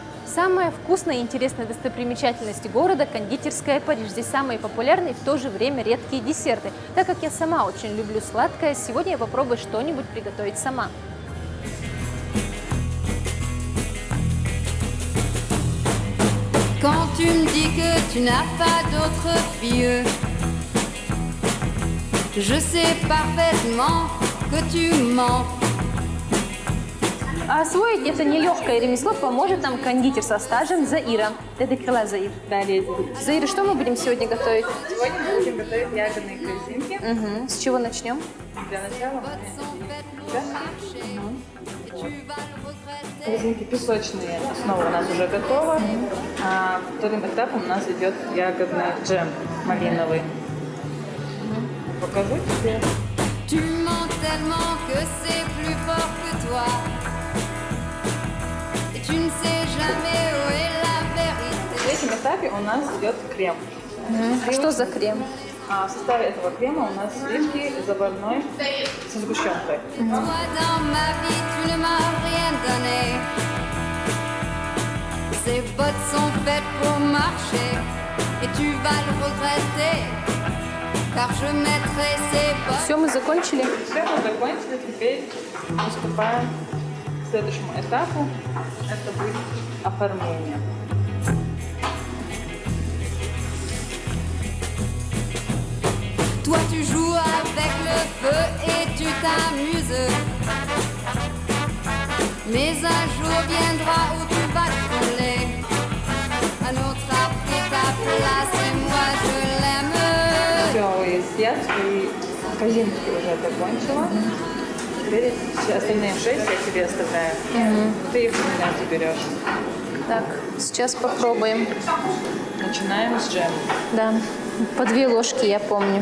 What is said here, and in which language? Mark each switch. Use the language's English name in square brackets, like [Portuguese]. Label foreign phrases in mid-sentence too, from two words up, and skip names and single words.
[Russian] Самая вкусная и интересная достопримечательность города – кондитерская Париж. Здесь самые популярные и в то же время редкие десерты. Так как я сама очень люблю сладкое, сегодня я попробую что-нибудь приготовить сама. [French] Quand tu me dis que tu n'as pas d'autre fille, je sais parfaitement que tu mens. [Russian] А освоить это нелегкое ремесло поможет нам кондитер со стажем Заира. Дедекрила Заир. Да, леди. Заира, что мы будем сегодня готовить? Сегодня мы будем готовить ягодные корзинки. Угу. С чего начнем? Для начала корзинки песочные. Основа у нас уже готова. А вторым этапом у нас идет ягодный джем малиновый. Покажу тебе. [French] Tu mens tellement que c'est plus fort que toi. Et tu ne sais jamais où est la vérité. [Russian] В третьем этапе у нас идет крем. А что за крем? А в составе этого крема у нас сливки заварной со сгущенкой. [French] Toi dans ma vie, tu ne m'as rien donné. Ces bottes sont faites pour marcher et tu vas le regretter. Car je mettrai ces bottes. [Russian] Все, мы закончили. Все, мы закончили. Теперь приступаем к следующему этапу. Это будет оформление. [French] Toi tu joues avec le feu et tu t'amuses. Mais un jour viendra où tu vas brûler. Un autre a pris ta place et moi je l'aime. [Russian] Все, я свои корзинки уже закончила. Теперь все остальные 6 я тебе оставляю. Ты их у меня заберешь. Так, сейчас попробуем. Начинаем с джема. Да, по 2 ложки, я помню.